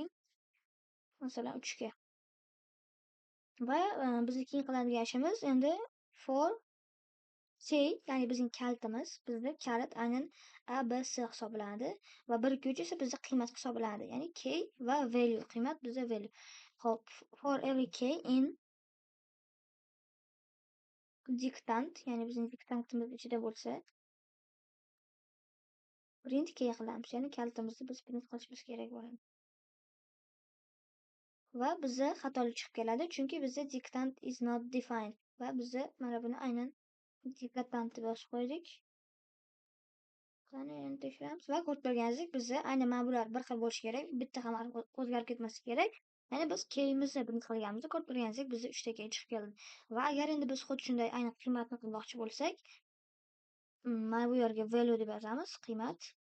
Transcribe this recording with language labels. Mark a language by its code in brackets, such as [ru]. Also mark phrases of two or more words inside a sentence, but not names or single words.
[uz] Masalan 3 ga. Va bizni keyin qiladigan ishimiz endi for C, ya'ni bizning kalitimiz, bizda kalit aynan A, B, S hisoblanadi va 1, 2, 3 esa bizda qiymat hisoblanadi. Ya'ni k va value, qiymat bizda value. Hop, [en] for every k in diktant, [uz] ya'ni bizning diktantimiz ichida bo'lsa, print k qilamiz. Ya'ni kalitimizni biz print qilishimiz kerak bo'ladi. Va bizda xatolik chiqib keladi, chunki bizda [en] dictant is not defined [uz] va bizda mana buni aynan diktant deb yozib qo'ydik. Qani endi tekshiramiz va ko'rib turganingizdek, bizda aynan mana bular bir xil bo'lishi kerak, bitta ham o'zgarib ketmasligi kerak. Ya'ni biz keyimizni print qilganimizda ko'rib turganingizdek, bizda 3 ta key chiqib keldi. Va agar endi biz xuddi shunday aynan qiymatni qilmoqchi bo'lsak, mana bu yerga value deb yozamiz, qiymat.